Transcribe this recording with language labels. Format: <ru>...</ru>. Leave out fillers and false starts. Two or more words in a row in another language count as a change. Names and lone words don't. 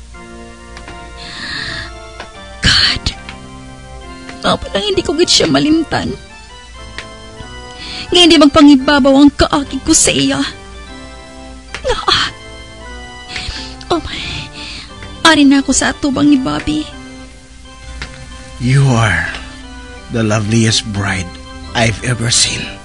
<hil>God, palang hindi ko git siya malimtan. Ngayon hindi magpangibabaw ang kaakig ko sa iya.</hil> <en>Oh my,</en> <hil>ari na ako sa atubang ni Bobby.</hil> <en>You are the loveliest bride I've ever seen.</en>